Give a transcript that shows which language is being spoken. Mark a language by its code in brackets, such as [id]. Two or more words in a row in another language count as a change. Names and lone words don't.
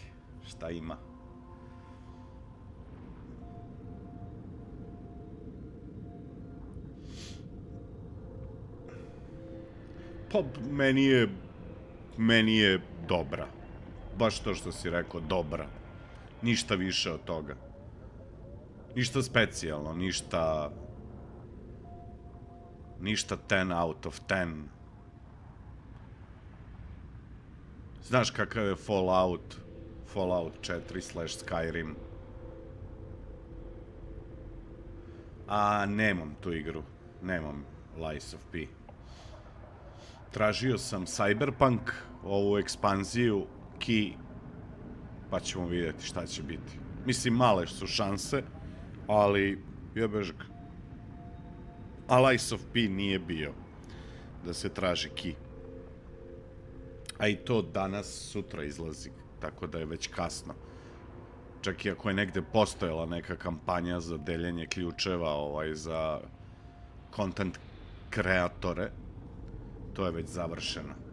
[sr] Šta ima? Pa, meni je dobra. Baš to što si rekao, dobra. Ništa više od toga. Ništa specijalno, ništa [en] 10 out of 10. [sr] Znaš kakav je Fallout 4/Skyrim. A nemam tu igru. Nemam Lies of P. Tražio sam Cyberpunk, ovu ekspanziju, Key, pa ćemo vidjeti šta će biti. Mislim, male su šanse, ali jebež ga. A Lies of P nije bio da se traži Key. A i to danas, sutra izlazi, tako da je već kasno. Čak i ako je negde postojala neka kampanja za deljenje ključeva za content kreatore, to je već završeno.